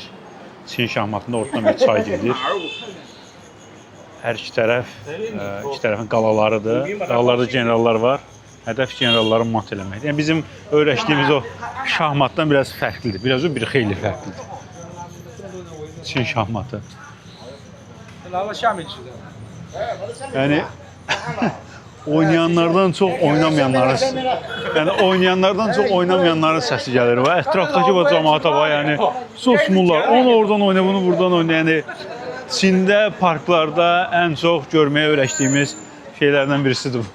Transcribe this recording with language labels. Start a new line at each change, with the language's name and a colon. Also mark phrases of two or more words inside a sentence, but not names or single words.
Azerbaijani: Çin şahmatında ortadan bir çay gedir. Hər iki tərəfin qalalarıdır. Qalalarda generallar var. Hədəf generalları mat eləməkdir. Yəni bizim öyrəşdiyimiz o şahmatdan biraz fərqlidir. Biraz o bir xeyli fərqlidir. Çin şahmatı.
Chinese: 拿到下面去的。
Azerbaijani: Yəni oynayanlardan çox oynamayanların yəni oynayanlardan çox oynamayanların səsi gəlir və ətrafdakı bu cəmaata var, yəni susmurlar. Onu oradan oyna, bunu buradan oyna. Yəni Çində parklarda ən çox görməyə öyrəşdiyimiz şeylərdən birisidir bu.